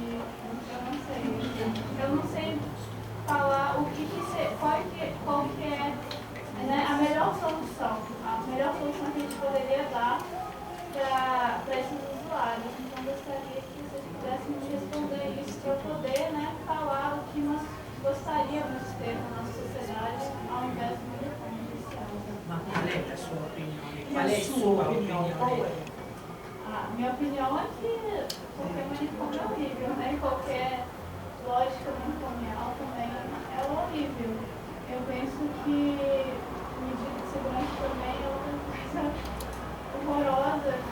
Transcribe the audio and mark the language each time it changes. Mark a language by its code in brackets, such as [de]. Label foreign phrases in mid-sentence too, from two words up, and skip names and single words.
[pt] Eu não sei falar qual que é, né, a melhor solução que a gente poderia dar para esses usuários. Então, gostaria que vocês pudessem me responder isso para eu poder, né, falar o que nós gostaríamos de ter na nossa sociedade ao invés do manicômio judicial. [it] Ma qual è la sua opinione? Qual è il suo opinione? [pt] Minha opinião é que qualquer manicômio é horrível, né? Qualquer lógica manicomial também é horrível. Eu penso que medida de segurança também é uma coisa horrorosa, né?